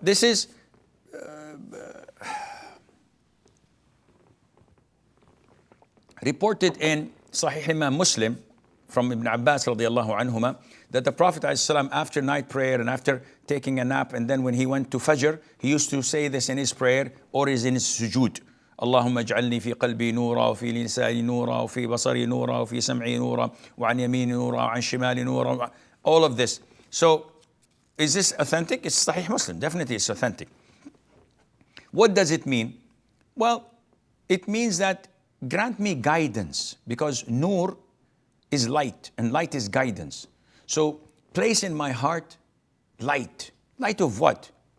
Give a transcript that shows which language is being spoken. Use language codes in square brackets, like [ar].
[en] This is reported in Sahih Imam Muslim from Ibn Abbas radiallahu anhuma, that the Prophet ﷺ, after night prayer and after taking a nap, and then when he went to Fajr, he used to say this in his prayer or is in his sujood. [ar] اللهم اجعلني في قلبي نورا وفي لساني نورا وفي بصري نورا وفي سمعي نورا وعن يميني نورا وعن شمالي نورا. [en] All of this. So, is this authentic? It's Sahih Muslim. Definitely it's authentic. What does it mean? Well, it means that grant me guidance, because nur is light and light is guidance. So place in my heart light. Light of what?